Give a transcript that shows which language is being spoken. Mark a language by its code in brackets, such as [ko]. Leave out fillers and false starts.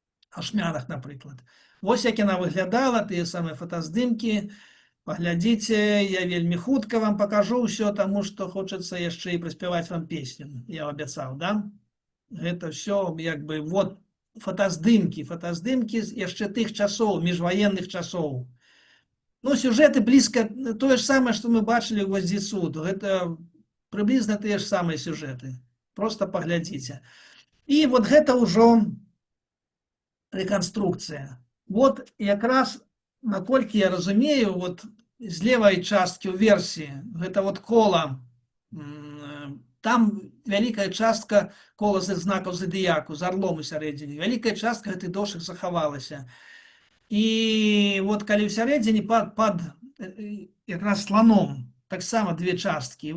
[be] Ашмянах, напрыклад. Вось як яна выглядала, тыя самыя фотаздымкі. Паглядзіце, я вельмі хутка вам пакажу ўсё, таму што хочацца яшчэ і праспяваць вам песню. Я абяцаў, да? Гэта ўсё, як бы, вот, фотаздымкі яшчэ тых часоў, міжваенных часоў. [ru] Ну, сюжеты близко, то же самое, что мы бачили в «Гвоздецу». Это приблизно те же самые сюжеты. Просто поглядите. И вот это уже реконструкция. [be] Вот якраз, наколькі я разумею, вот з левой часткі ў версіі, гэта вот кола, там вялікая частка кола з знакаў зодыяку, з арлом у сярэдзіне. Вялікая частка гэтых дошак захавалася. І вот калі ў сярэдзіне пад якраз сланом таксама две часткі.